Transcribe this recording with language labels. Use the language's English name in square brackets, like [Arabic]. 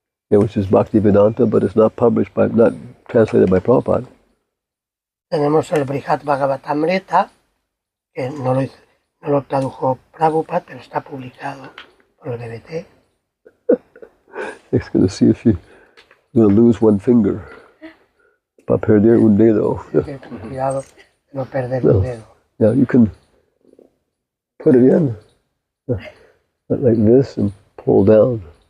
[English] yeah, which is Bhaktivedanta, but it's not translated by Prabhupada. [Spanish] Tenemos el Brihad Bhagavatamrita, que no lo tradujo Prabhupada, pero está publicado por el BBT. [English] It's going to see if you're going to lose one finger. [Spanish] Para perder un dedo. Cuidado de no perder un dedo. [English] Yeah, you can put it in like this and pull down.